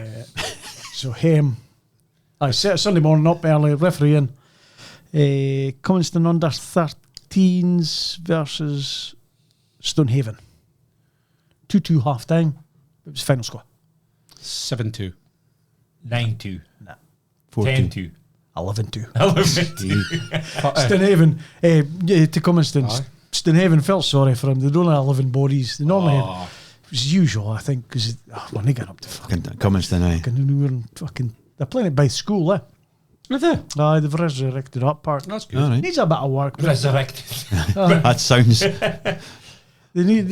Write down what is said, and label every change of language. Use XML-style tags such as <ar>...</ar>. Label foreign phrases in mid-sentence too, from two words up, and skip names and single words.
<en>So him, I set Sunday morning up early, refereeing Cominston under 13s versus Stonehaven. 2-2 half time. It was final score. 7-2. 9-2. 14. 10-2. 11-2. 11-2. Stonehaven to Cominston. Aye. Stonehaven felt sorry for him. They don't have 11 bodies. They normally Oh. it was usual, I think, because when they get up to Fucking Cominston, aye. fucking they're playing it by school, eh? Is it? Aye, they've resurrected that park. That's good. All right. Needs a bit of work. But Resurrected. That sounds. they need.</en>